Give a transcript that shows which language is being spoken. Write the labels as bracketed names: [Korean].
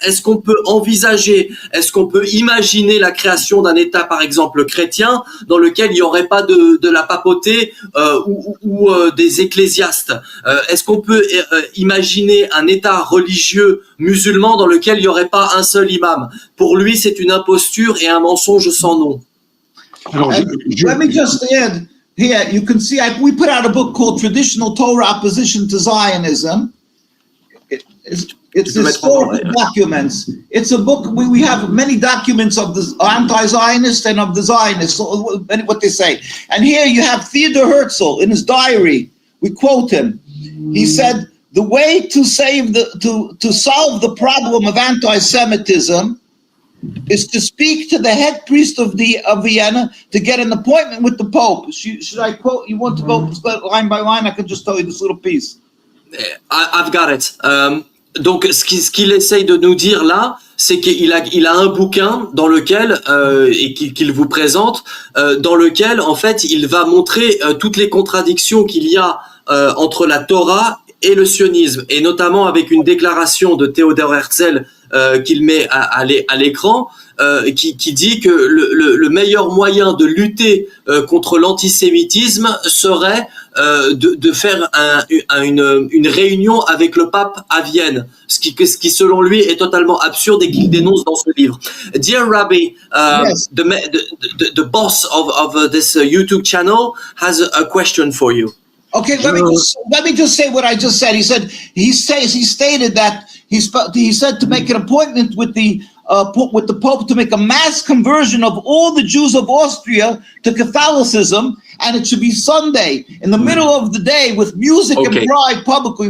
[French] Est-ce qu'on peut envisager, est-ce qu'on peut imaginer la création d'un État, par exemple chrétien, dans lequel il n'y aurait pas de la papauté ou des ecclésiastes? Est-ce qu'on peut imaginer un État religieux musulman dans lequel il n'y aurait pas un seul imam? Pour lui, c'est une imposture et un mensonge sans nom. Alors, [English] let me just add here, you can see we put out a book called Traditional Torah Opposition to Zionism. It's historical documents. It's a book, we have many documents of the anti-Zionist and of the Zionists, what they say. And here you have Theodor Herzl in his diary. We quote him. He said, the way to solve the problem of anti-Semitism is to speak to the head priest of Vienna to get an appointment with the Pope. Should I quote? You want to go line by line? I can just tell you this little piece. I've got it. [French] Donc, ce qu'il essaye de nous dire là, c'est qu'il a un bouquin dans lequel et qu'il vous présente, dans lequel en fait il va montrer toutes les contradictions qu'il y a entre la Torah et le sionisme, et notamment avec une déclaration de Théodore Herzl qu'il met à l'écran, qui dit que le meilleur moyen de lutter contre l'antisémitisme serait de faire une réunion avec le pape à Vienne, ce qui selon lui est totalement absurde et qu'il dénonce dans ce livre. [English] Dear Rabbi, yes. the boss of this YouTube channel has a question for you. Okay, let me just say what I just said. He stated that he said to make an appointment with the Pope to make a mass conversion of all the Jews of Austria to Catholicism, and it should be Sunday in the middle of the day with music and pride publicly.